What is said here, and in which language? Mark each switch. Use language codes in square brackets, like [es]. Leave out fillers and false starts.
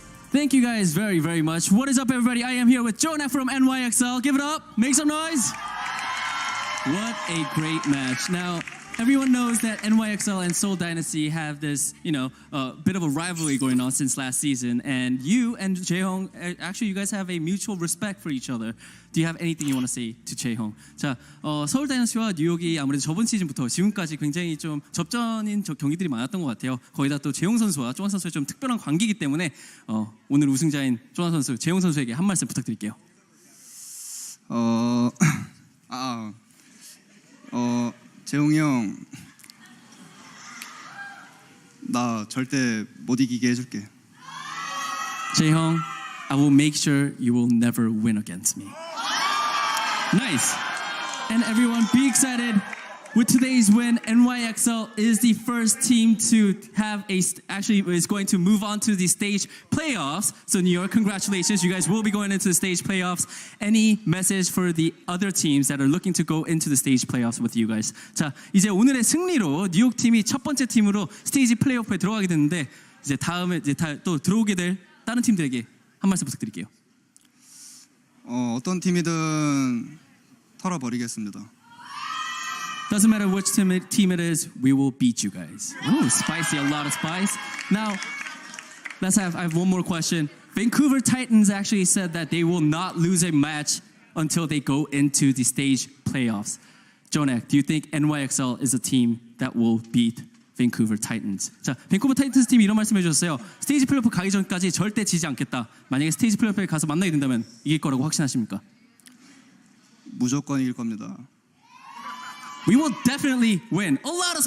[en] Thank you guys very, very much. What is up, everybody? I am here with Jjonak from NYXL. Give it up. Make some noise. What a great match. Now, everyone knows that NYXL and Seoul Dynasty have this, bit of a rivalry going on since last season. And you and Jjonak, actually, you guys have a mutual respect for each other. Do you have anything you want to say to Jjonak? [ko] 자, 서울 다이너스티와 뉴욕이 아무래도 저번 시즌부터 지금까지 굉장히 좀 접전인 경기들이 많았던 것 같아요. 거기다 또 재용 선수와 조한 선수의 좀 특별한 관계이기 때문에 오늘 우승자인 조한 선수, 재용 선수에게 한 말씀 부탁드릴게요. 재용이 형, 나 절대 못 이기게 해줄게. [en] Jjonak, I will make sure you will never win against me. Nice. And everyone, be excited. With today's win, NYXL is the first team to have is going to move on to the stage playoffs. So New York, congratulations. You guys will be going into the stage playoffs. Any message for the other teams that are looking to go into the stage playoffs with you guys? [ko] 자, 이제 오늘의 승리로 뉴욕 팀이 첫 번째 팀으로 스테이지 플레이오프에 들어가게 됐는데 이제 다음에 또 들어오게 될 다른 팀들에게 한 말씀 부탁드릴게요. 어떤 팀이든 털어버리겠습니다. [en] Doesn't matter which team it is, we will beat you guys. Ooh, spicy, a lot of spice. Now, I have one more question. Vancouver Titans actually said that they will not lose a match until they go into the stage playoffs. Jjonak, do you think NYXL is a team that will beat Vancouver Titans? [ko] 자, 밴쿠버 타이탄스 팀이 이런 말씀해 주셨어요. 스테이지 플레이오프 가기 전까지 절대 지지 않겠다. 만약에 스테이지 플레이오프에 가서 만나게 된다면 이길 거라고 확신하십니까? 무조건 이길 겁니다. [en] We will definitely win. A lot of